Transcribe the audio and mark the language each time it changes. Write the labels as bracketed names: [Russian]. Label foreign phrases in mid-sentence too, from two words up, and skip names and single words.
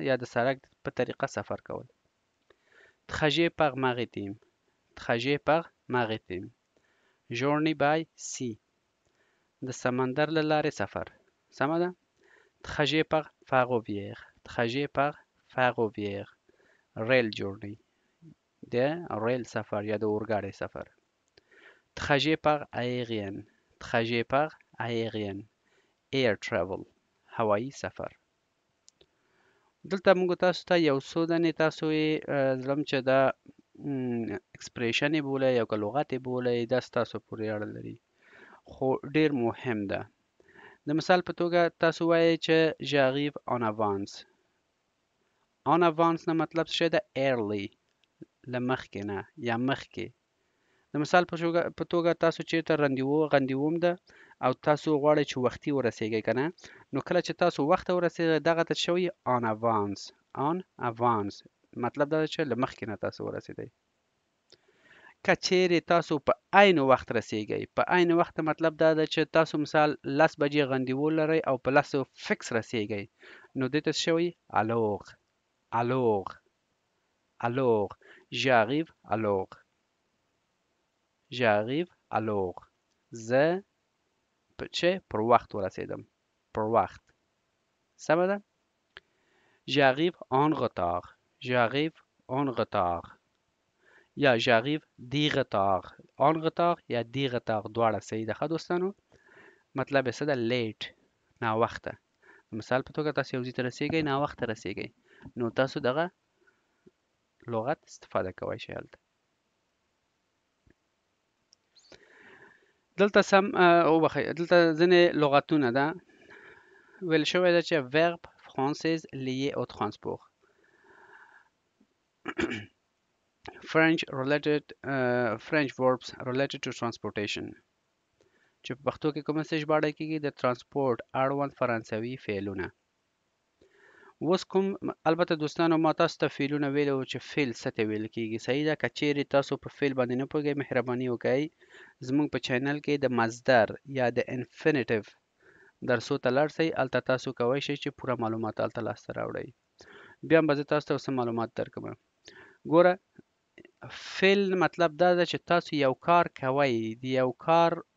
[Pashto] یا د سړک په طریقه سفر کول. [French] trajet par maritime trajet par maritime [English] journey by sea [Pashto] د سمندر له لارې سفر. سمه ده. [French] trajet par ferroviaire trajet par ferroviaire [English] rail journey [Pashto] د ریل سفر یا د اورګاډي سفر [French] trajet par aérien trajet par aérien [English] air travel [Pashto] هوایی سفر دلته موږ تاسو ته یو څو دانې تاسو یې زړم چې دا اکسپریشن یې بولئ یا که لغت یې بولئ دا ستاسو پورې اړه لري خو ډیر مهم ده د مثال په توګه تاسو وایئ چې j'arrive [French] en avance en avance [Pashto] نه مطلب څه ده early له مخکې نه یا مخکې د مثال په توګه تاسو چیرته غندیوم ده او تاسو غواړئ چې وختي ورسیږئ که نه نو کله چې تاسو وخته ورسیږئ دغه ته شوی [French] en avance [Pashto] مطلب دا ده چې له مخکې نه تاسو ورسیدئ که چیرې تاسو په عین وخت رسیږئ په عین وخت مطلب دا ده چې تاسو مثال 10 بجې غندیول لرئ او په 10 فکس رسیږئ نو دې ته شوی [French] alors j'arrive [Pashto] alors زه چې پر وخت ورسیدم پر وخت سمه ده [French] j'arrive en retard [Pashto] یا [French] j'arrive de retard en retard [Pashto] یا [French] de retard [Pashto] دواړه صحیح ده ښه دوستانو مطلب یې څه ده لیټ ناوخته مثال په توګه تاسو یو ځای ته رسیږئ ناوخته رسیږئ نو تاسو دغه لغت استفاده کوئ شئ هلته دلته دلته ځینې لغتونه ده ویل شوی ده چې [French] verb française lié au transport [English] French verbs related to transportation [Pashto] چې په پښتو کې کومه څه ژباړل کیږي د ترانسپورت اړوند فرانسوي فعلونه اوس کوم البته دوستانو ما تاسو ته فعلونه ویلو چې فعل څه ته ویل کیږي صحیح ده که چیرې تاسو په فعل باندې نه پوهیږئ مهرباني وکړئ زموږ په چینل کې د مصدر یا د انفینیټیو درسو ته لاړ شئ هلته تاسو کولی شئ چې پوره معلومات هلته لاسته راوړئ بیا به زه تاسو ته څه معلومات درکړم ګوره فعل مطلب دا ده چې تاسو یو کار کوئ د یو کار